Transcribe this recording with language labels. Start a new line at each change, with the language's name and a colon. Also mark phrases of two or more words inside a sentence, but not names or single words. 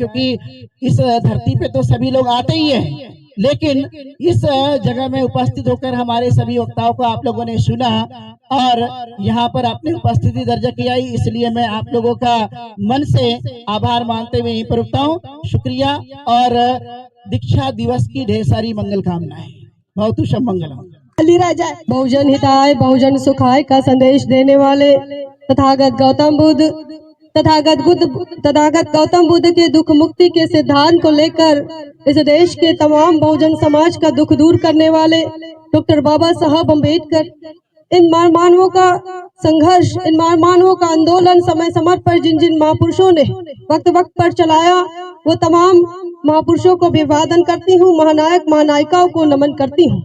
Hindi: क्योंकि इस धरती पे तो सभी लोग आते ही हैं, लेकिन इस जगह में उपस्थित होकर हमारे सभी वक्ताओं को आप लोगों ने सुना और यहाँ पर अपनी उपस्थिति दर्ज किया। इसलिए मैं आप लोगों का मन से आभार मानते हुए यहीं पर रुकता हूँ। शुक्रिया और दीक्षा दिवस की ढेर सारी मंगल कामनाएं। बहुत शुभ मंगल।
Sanskrit: बहुजन हिताय बहुजन सुखाय
Hindi: का संदेश देने वाले तथागत गौतम बुद्ध तथागत गौतम बुद्ध के दुख मुक्ति के सिद्धांत को लेकर इस देश के तमाम बहुजन समाज का दुख दूर करने वाले डॉक्टर बाबा साहब अम्बेडकर, इन मानवों का संघर्ष, इन मानवों का आंदोलन समय समय पर जिन जिन महापुरुषों ने वक्त वक्त पर चलाया, वो तमाम महापुरुषों को अभिवादन करती हूँ, महानायक महानायिकाओं को नमन करती हूँ।